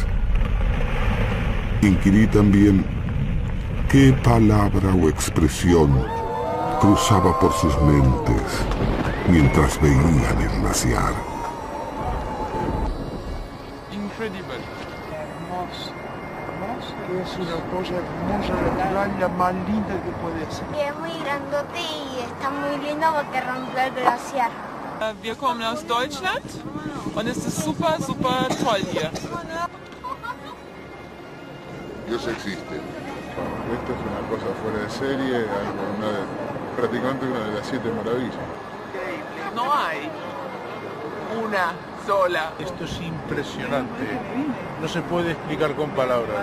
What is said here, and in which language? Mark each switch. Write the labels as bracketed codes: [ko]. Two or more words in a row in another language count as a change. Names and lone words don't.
[es] Inquirí también qué palabra o expresión cruzaba por sus mentes mientras veían el glaciar. [en] Incredible. [es] Que es una cosa hermosa, natural, la más linda que puede ser. Y es muy grandote y está muy lindo porque rompió el glaciar. [de] Wir kommen aus Deutschland und es ist super, super toll hier. [es] Dios existe. Esto es una cosa fuera de serie, prácticamente una de las 7 maravillas. No hay una sola. Esto es impresionante. No se puede explicar con palabras.